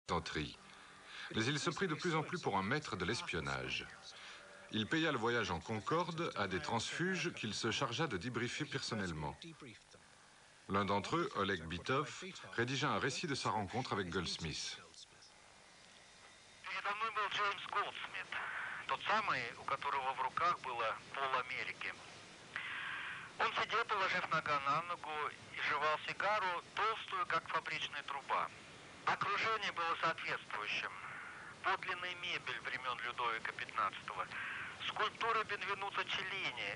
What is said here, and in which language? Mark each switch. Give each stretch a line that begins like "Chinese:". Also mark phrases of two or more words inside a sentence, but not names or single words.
French: plaisanterie. Mais il se prit de plus en plus pour un maître de l'espionnage. Il paya le voyage en Concorde à des transfuges qu'il se chargea de débriefer personnellement. L'un d'entre eux, Oleg Bitov, rédigea un récit de sa rencontre avec Goldsmith.
Russian: Передо мной был Джеймс Голдсмит, тот самый, у которого в руках было пол-Америки. Он сидел, положив нога на ногу, и жевал сигару, толстую, как фабричная труба. Окружение было соответствующим. Подлинная мебель времен Людовика XV, скульптуры Бенвенуто Челлини.